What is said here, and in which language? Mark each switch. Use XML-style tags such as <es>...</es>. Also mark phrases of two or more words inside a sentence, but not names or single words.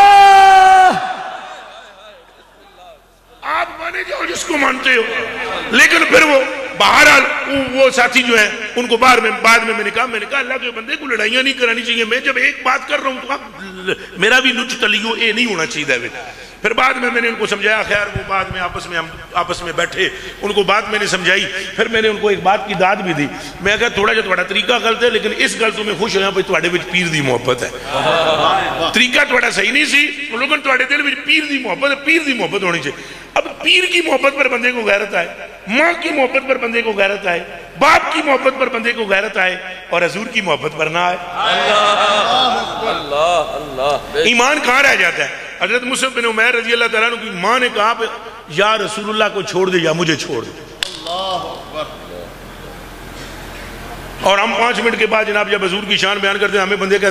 <ur>آپ مانے جاؤ جس کو مانتے ہو، لیکن پھر وہ بہرحال وہ ساتھی جو ہیں ان کو بعد میں نے کہا اللہ کے بندے کو لڑائیاں نہیں کرانی چاہیے، میں جب ایک بات کر رہا ہوں تو آپ میرا بھی نچ تلیو اے نہیں ہونا چاہیے۔ پھر بعد میں نے ان کو سمجھایا، خیر وہ بعد میں آپس میں بیٹھے، ان کو بات میں نے سمجھائی، پھر میں نے ان کو ایک بات کی داد بھی دی، میں کہا تھوڑا جو تھوڑا طریقہ غلط ہے لیکن</ur> <pa>اس گل تو میں خوش ہوا بھائی تواڈے وچ پیر دی محبت ہے، طریقہ تھوڑا صحیح نہیں سی لیکن تواڈے دل وچ پیر دی محبت ہے، پیر دی محبت ہونی چاہیے۔</pa> <ur>اب پیر کی محبت پر بندے کو غیرت آئے، ماں کی محبت پر بندے کو غیرت آئے، باپ کی محبت پر بندے کو غیرت آئے، اور حضور کی محبت پر نہ آئے، ایمان کہاں رہ جاتا ہے؟ حضرت مصعب بن عمیر رضی اللہ تعالیٰ عنہ کی ماں نے کہا یا رسول اللہ کو چھوڑ دے یا مجھے چھوڑ دے، اور ہم 5 منٹ کے بعد جناب جب حضور کی شان بیان کرتے ہیں ہمیں بندے کہتے</ur>